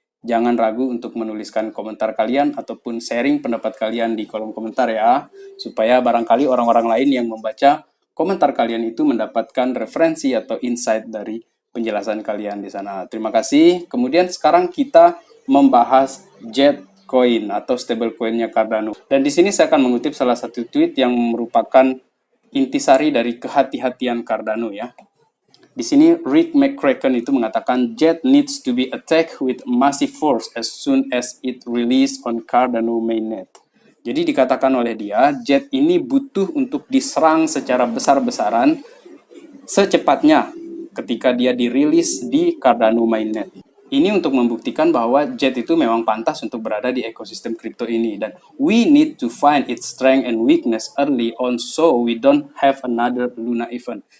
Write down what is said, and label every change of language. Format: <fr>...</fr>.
<id>Jangan ragu untuk menuliskan komentar kalian ataupun sharing pendapat kalian di kolom komentar ya, supaya barangkali orang-orang lain yang membaca komentar kalian itu mendapatkan referensi atau insight dari penjelasan kalian di sana. Terima kasih. Kemudian sekarang kita membahas Jet Coin atau stablecoinnya Cardano. Dan di sini saya akan mengutip salah satu tweet yang merupakan intisari dari kehati-hatian Cardano ya. Di sini Rick McCracken itu mengatakan</id> <en>Jet needs to be attacked with massive force as soon as it release on Cardano mainnet.</en> <id>Jadi dikatakan oleh dia, Jet ini butuh untuk diserang secara besar-besaran secepatnya ketika dia dirilis di Cardano mainnet. Ini untuk membuktikan bahwa Jet itu memang pantas untuk berada di ekosistem kripto ini, dan</id> <en>we need to find its strength and weakness early on so we don't have another Luna event.</en>